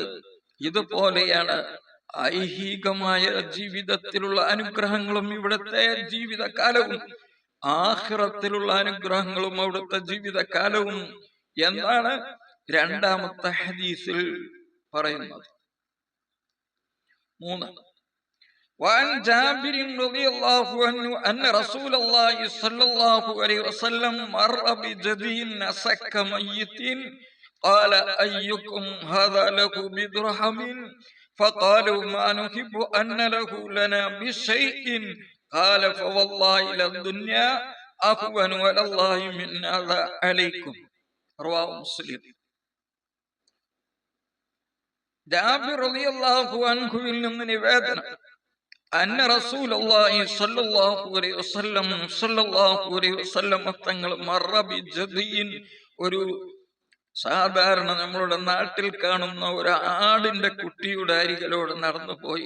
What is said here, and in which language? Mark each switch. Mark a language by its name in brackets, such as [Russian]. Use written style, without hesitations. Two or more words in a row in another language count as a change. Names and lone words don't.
[Malayalam] ഇതുപോലെയാണ് ഐഹികമായ ജീവിതത്തിലുള്ള അനുഗ്രഹങ്ങളും ഇവിടുത്തെ ജീവിതകാലവും, ആഖിറത്തിലുള്ള അനുഗ്രഹങ്ങളും അവിടുത്തെ ജീവിതകാലവും എന്നാണ് രണ്ടാമത്തെ ഹദീസിൽ പറയുന്നത്. 3. [Arabic] وعن جابر رضي الله عنه أن رسول الله صلى الله عليه وسلم مر بجدي نسك ميت قال أيكم هذا له بدرهم فقالوا ما نحب أن له لنا بشيء قال فوالله للدنيا أهون على الله من هذا عليكم رواه مسلم. [Malayalam] ജാബിർ [Arabic] رضي الله عنه [Malayalam] നിന്ന് നിവേദനം, [Arabic] أن رسول الله صلى الله عليه وسلم [Malayalam] തങ്ങൾ [Arabic] مر بجدي, [Malayalam] ഒരു സാധാരണ നമ്മളുടെ നാട്ടിൽ കാണുന്ന ഒരു ആടിന്റെ കുട്ടിയുടെ അരികിലൂടെ നടന്നുപോയി.